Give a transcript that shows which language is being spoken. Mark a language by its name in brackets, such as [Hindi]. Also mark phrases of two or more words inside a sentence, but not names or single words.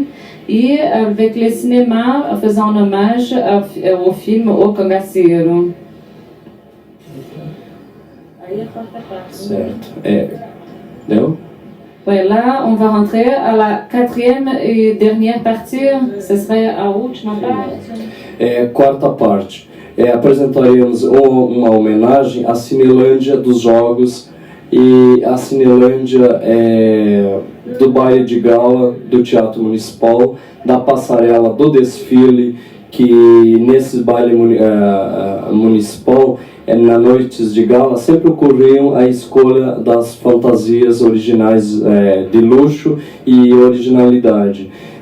[French] Et avec les cinémas, faisant un hommage au film O Cangaceiro. [Portuguese] Certo. Deu? [French] Ouais, là, on va rentrer à la quatrième et dernière partie. Ce serait [Portuguese] a última parte. Quarta parte. Apresentaremos uma homenagem à Cinelândia dos Jogos e à Cinelândia do baile de gala do Teatro Municipal, da passarela do desfile, que nesse baile municipal, na noites de gala, sempre ocorriam a escolha das fantasias originais de luxo e originalidade.